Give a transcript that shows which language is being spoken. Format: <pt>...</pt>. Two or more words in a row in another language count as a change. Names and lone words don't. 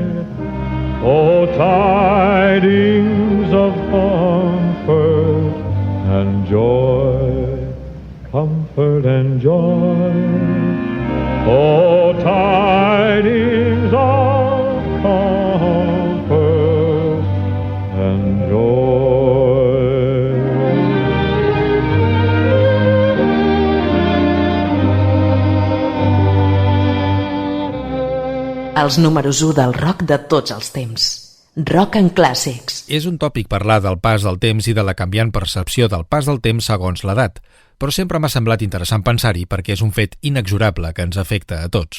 <en>Oh, tidings of comfort and joy, comfort and joy. Oh, tidings of comfort and joy.</en> <ca>Els números 1 del rock de tots els temps. Rock and Classics. És un tòpic parlar del pas del temps i de la canviant percepció del pas del temps segons l'edat, però sempre m'ha semblat interessant pensar-hi perquè és un fet inexorable que ens afecta a tots.</ca>